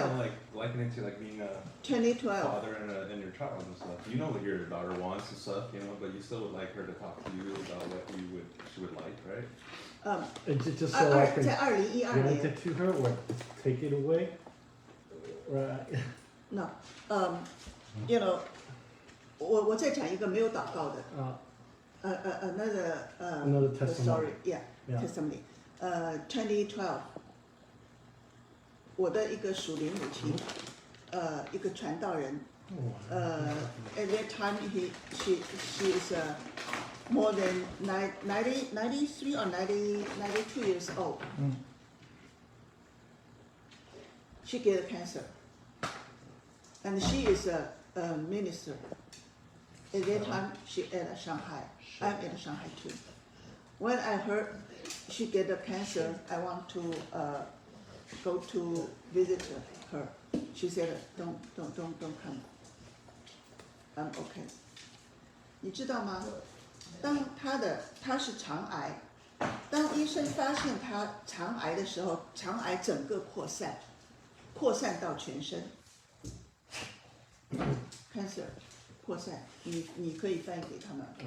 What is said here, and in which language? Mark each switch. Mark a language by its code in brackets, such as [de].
[en] Kind of like liken it to like being a 2012. father and your child and stuff. You know what your daughter wants and stuff, you know, but you still would like her to talk to you about what she would like, right? Just so I can [zh] 在2012 [en] grant [zh] 年 [en] it to her or take it away, right? ， no， you know， [zh] 我再讲一个没有祷告的 [en] Another testimony. Sorry, yeah, Yeah. testimony. [zh] 2012， 我的一个属灵母亲，一个传道人。 [en] At that time she is more than 93 or 92 years old. She get cancer, and she is a minister. At that time, she at Shanghai. I'm in Shanghai too. When I heard she get a cancer, I want to go to visit her. She said, "Don't come. [zh] OK。 你知道吗？当他是肠癌，当医生发现他肠癌的时候，肠癌整个扩散到全身。 cancer 扩散，你可以翻译给他们。